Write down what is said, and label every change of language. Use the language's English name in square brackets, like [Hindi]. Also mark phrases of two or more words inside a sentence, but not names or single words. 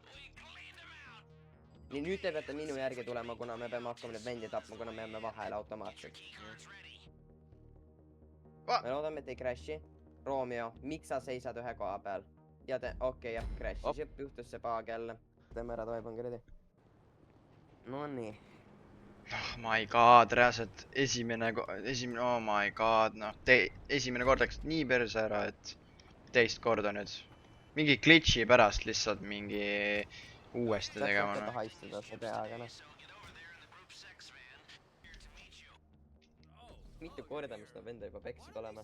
[Estonian] Nii, nüüd te peate minu järgi tulema, kuna me peame hakkama need vendi tapma, kuna me jääme vahele automaatselt. Me loodame, et ei crash'i. Romeo, miks sa seisad ühe koha peal? Ja okei, jah, crash'is. Juhtus see paag jälle. Teeme ära, toimub kuradi. No nii. [English] Oh my god, [Estonian] reaalselt esimene, [English] oh my god, [Estonian] noh. Esimene kord läks nii perse ära, et teist korda nüüd. Mingi glitchi pärast lihtsalt mingi uuesti tegema. Saab haistada seda, aga noh. Mitu korda, mis ta venda juba peksid olema?